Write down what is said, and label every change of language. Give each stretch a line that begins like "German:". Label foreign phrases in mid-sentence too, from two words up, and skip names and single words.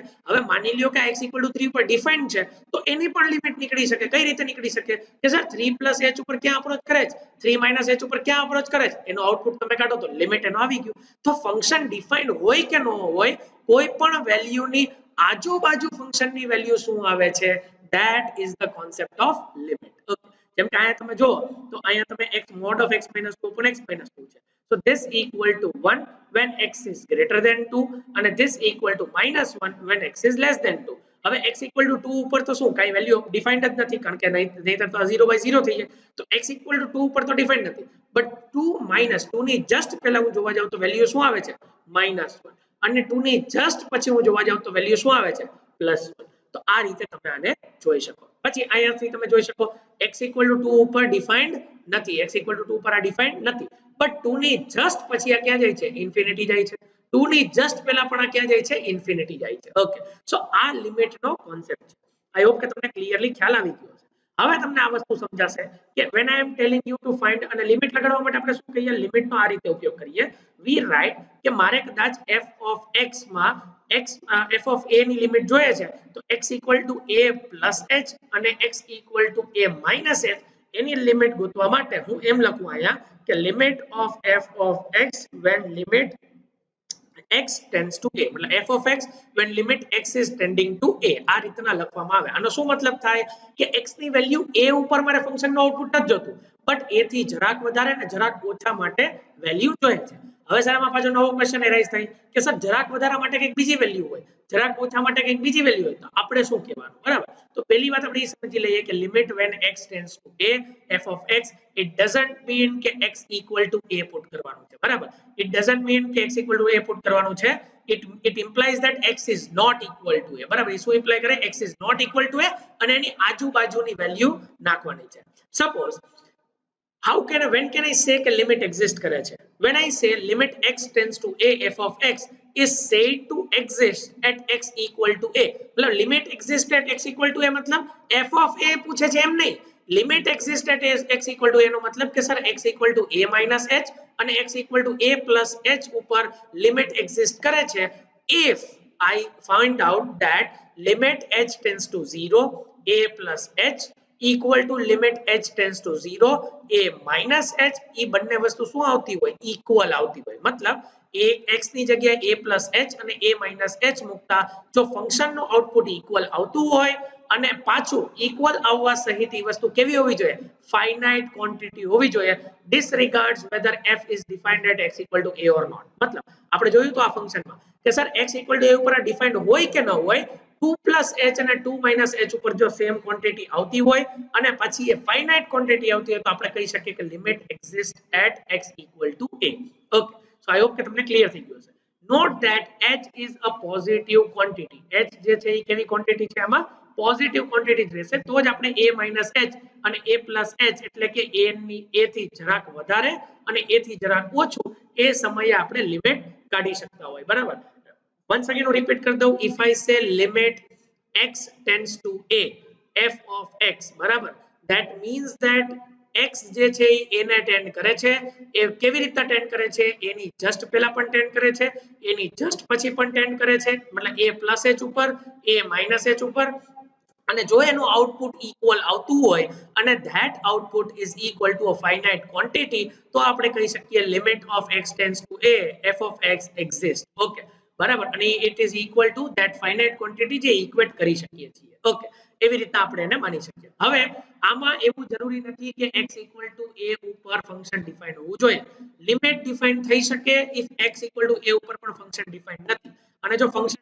Gujarati: હવે માની લ્યો કે x = 3 ઉપર ડિફાઇન્ડ છે તો એની પણ લિમિટ નીકળી શકે. કઈ રીતે નીકળી શકે કે સર 3 + h ઉપર ક્યાં અપ્રોચ કરે છે, 3 - h ઉપર ક્યાં અપ્રોચ કરે છે, એનો આઉટપુટ તમે કાઢો તો લિમિટ એનો આવી ગયું. તો ફંક્શન ડિફાઇન્ડ હોય કે ન હોય, કોઈ પણ વેલ્યુની આજુબાજુ ફંક્શનની વેલ્યુ શું આવે છે,
English: that is the concept of limit.
Gujarati: Okay, જેમ કે અહીંયા તમે જો તો અહીંયા તમે
English: x mod of x - 2 upon x - 2
Gujarati: છે.
English: So this equal to 1 when x is greater than 2 અને this equal to -1 when x is less than 2.
Gujarati: હવે x = 2 ઉપર તો શું કાઈ વેલ્યુ ડિફાઇન્ડ જ નથી, કારણ કે નહીતર તો 0/0 થઈ જાય. તો x = 2 ઉપર તો ડિફાઇન્ડ નથી, બટ 2 - 2 ની જસ્ટ પહેલા હું જોવા જાઉં તો વેલ્યુ શું આવે છે, -1, અને 2 ની જસ્ટ પછી હું જોવા જાઉં તો વેલ્યુ શું આવે છે, +1. તો આ રીતે તમે આને જોઈ શકો. પછી અહીંયાથી તમે જોઈ શકો x = 2 ઉપર ડિફાઇન્ડ નથી, x = 2 ઉપર આ ડિફાઇન્ડ નથી, બટ 2 ની જસ્ટ પછી આ ક્યાં જાય છે, ઇન્ફિનિટી જાય છે. 2 ની જસ્ટ પહેલા પણ આ ક્યાં જાય છે, ઇન્ફિનિટી જાય છે. ઓકે, સો આ લિમિટ નો કોન્સેપ્ટ છે.
English: I hope
Gujarati: કે તમને ક્લિયરલી ખ્યાલ આવી ગયો હશે. હવે તમને આ વસ્તુ સમજાશે કે
English: when I am telling you to find,
Gujarati: અને લિમિટ લગાડવા માટે આપણે શું કહીએ, લિમિટનો આ રીતે ઉપયોગ કરીએ.
English: we write
Gujarati: કે મારે કદાચ
English: f of x
Gujarati: માં
English: f of a
Gujarati: ની લિમિટ જોઈએ છે, તો
English: x = a plus h
Gujarati: અને
English: x = a minus h,
Gujarati: એની લિમિટ ગોતવા માટે હું એમ લખું અહીંયા કે લિમિટ
English: of f of x when limit x tends to a,
Gujarati: मतलब
English: f of x when limit x is tending to a,
Gujarati: આ રીતના લખવામાં આવે. આનો શું મતલબ થાય કે x ની વેલ્યુ a ઉપર મારે ફંક્શનનું આઉટપુટ નથી જોતું, બટ a થી જરાક વધારે અને જરાક ઓછા માટે વેલ્યુ જોઈએ છે. હવે સર આમાં પાછો નવો ક્વેશ્ચન એરાઇઝ થાય કે સર જરાક વધારા માટે કંઈક બીજી વેલ્યુ હોય, જરાક ઓછા માટે કંઈક બીજી વેલ્યુ હોય, તો આપણે શું કહેવાનું, બરાબર. તો પહેલી વાત આપણે એ સમજી લઈએ કે લિમિટ
English: when x tends to a f of x, it doesn't mean
Gujarati: કે x = a પુટ કરવાનું છે, બરાબર.
English: it doesn't mean
Gujarati: કે x = a પુટ કરવાનું છે.
English: it implies that x is not equal to a,
Gujarati: બરાબર. એ શું ઇમ્પ્લાય કરે,
English: x is not equal to a
Gujarati: અને એની આજુબાજુની વેલ્યુ નાખવાની છે. સપોઝ
English: when can I say
Gujarati: કે લિમિટ એક્ઝિસ્ટ કરે છે?
English: When I say limit x tends to a f of x is said to exist at x = a, मतलब limit exist at x = a मतलब f of a
Gujarati: પૂછે છે એમ નહીં,
English: limit exist at x = a
Gujarati: નો મતલબ કે સર
English: x = a minus h
Gujarati: અને
English: x = a plus h
Gujarati: ઉપર લિમિટ એક્ઝિસ્ટ કરે છે
English: if I find out that limit h tends to 0 a plus h equal to limit h tends to 0 a minus h
Gujarati: એ બંને વસ્તુ શું આવતી હોય ઇક્વલ આવતી હોય મતલબ a x ની જગ્યાએ
English: a plus h
Gujarati: અને
English: a minus h
Gujarati: મૂકતા જો ફંક્શન નું આઉટપુટ ઇક્વલ આવતું હોય અને પાછું ઇક્વલ આવવા સહિત એ વસ્તુ કેવી હોવી જોઈએ ફાઇનાઇટ ક્વોન્ટિટી હોવી જોઈએ
English: disregards whether f is defined at x equal to a or not
Gujarati: મતલબ આપણે જોયું તો આ ફંક્શનમાં કે સર x equal to a ઉપર ડિફાઇન્ડ હોય કે ન હોય
English: 2 plus h
Gujarati: અને
English: 2 minus h
Gujarati: ઉપર જો સેમ ક્વોન્ટિટી આવતી હોય અને પછી એ ફાઇનાઇટ ક્વોન્ટિટી આવતી હોય તો આપણે કહી શકીએ કે
English: limit exist at x equal to a okay so I hope
Gujarati: કે તમને ક્લિયર થઈ ગયું હશે
English: note that h is a positive quantity
Gujarati: h જે છે એ કેવી ક્વોન્ટિટી છે આમાં પોઝિટિવ ક્વોન્ટિટી જ રહેશે તો જ આપણે
English: a minus h
Gujarati: અને
English: a plus h
Gujarati: એટલે કે a થી જરાક વધારે અને a થી જરાક ઓછું એ સમયે આપણે લિમિટ કાઢી શકતા હોય બરાબર
English: once again
Gujarati: repeat
Hindi: कर दो
English: if I say limit x tends to a f of x
Gujarati: બરાબર
English: that means that x
Gujarati: જે છે એ ને ટેન્ડ કરે છે એ કેવી રીતે ટેન્ડ કરે છે એની જસ્ટ પહેલા પણ ટેન્ડ કરે છે એની જસ્ટ પછી પણ ટેન્ડ કરે છે મતલબ
English: a plus h
Gujarati: ઉપર
English: a minus h
Gujarati: ઉપર અને જો એનું આઉટપુટ ઇક્વલ આવતું હોય અને ધેટ
English: output is equal to a finite quantity
Gujarati: તો આપણે કહી શકીએ
English: limit of x tends to a f of x exist okay
Gujarati: બરાબર અને
English: it is equal to that finite quantity
Gujarati: જે ઇક્વેટ કરી શકીએ છીએ
English: ઓકે
Gujarati: એવી રીતે આપણે એને માની શકીએ હવે આમાં એવું જરૂરી નથી કે
English: x equal to a
Gujarati: ઉપર ફંક્શન ડિફાઇન્ડ હોવું જોઈએ લિમિટ ડિફાઇન થઈ શકે
English: if x equal to a
Gujarati: ઉપર પણ ફંક્શન ડિફાઇન્ડ નથી અને જો ફંક્શન